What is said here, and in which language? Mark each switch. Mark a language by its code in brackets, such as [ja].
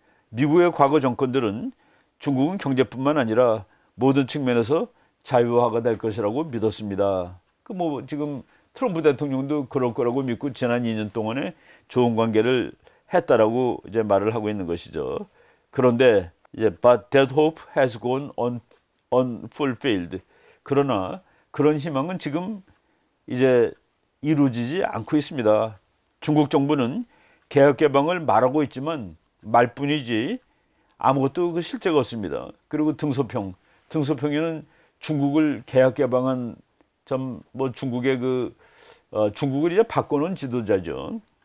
[ko] 미국의 과거 정권들은 중국은 경제뿐만 아니라 모든 측면에서 자유화가 될 것이라고 믿었습니다. 뭐 지금 트럼프 대통령도 그럴 거라고 믿고 지난 2년 동안에 좋은 관계를 했다라고 이제 말을 하고 있는 것이죠. 그런데 이제 [en] but that hope has gone unfulfilled. [ko] 그러나 그런 희망은 지금 이제 이루어지지 않고 있습니다. 중국 정부는 개혁 개방을 말하고 있지만 말뿐이지 아무것도 그 실제가 없습니다. 그리고 등소평에는 중국을 개혁 개방한 뭐 중국의 중국을 이제 바꿔놓은 지도자죠.